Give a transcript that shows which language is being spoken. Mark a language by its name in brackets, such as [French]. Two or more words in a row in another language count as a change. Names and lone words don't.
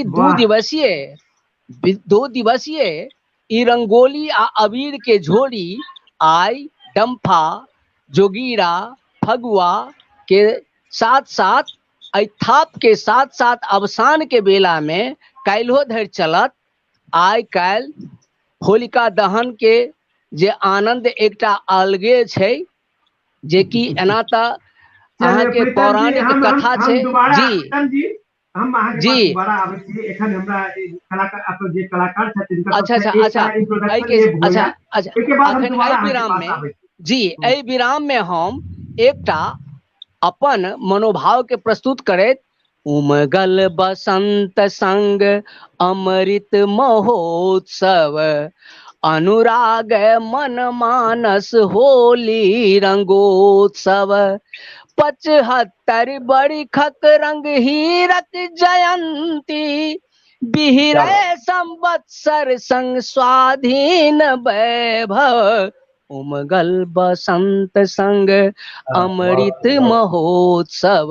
[Maithili] वाह। 2 दिवसीय ई रंगोली आ अबीर के झोरी आइ डम्फा, जोगीरा, फगुआ के साथ साथ थाप के साथ साथ अवसान के बेला में काल्हो धरि चलत। आइ काल्हि होलिका दहन के जे आनंद एकटा अलगे छै, जे कि एना तऽ अहाँ के पौराणिक कथा छै। जी हम अहाँ के पास दोबारा आबै छी। एखन हमरा कलाकार अपन जे कलाकार छथि तिनकर अच्छा एके बाद हम अखन दोबारा एहि अहाँ के विराम पास में, आबै छी। जी एहि विराम में हम एकटा अपन मनोभाव के प्रस्तुत करैत, उमगल बसंत संग अमृत महोत्सव, अनुराग मन मानस होली रंगोत्सव, 75 बरिखक रंग हीरक जयंती, बिहरे संवत्सर संग स्वाधीन वैभव, उमगल बसंत संग अमृत महोत्सव।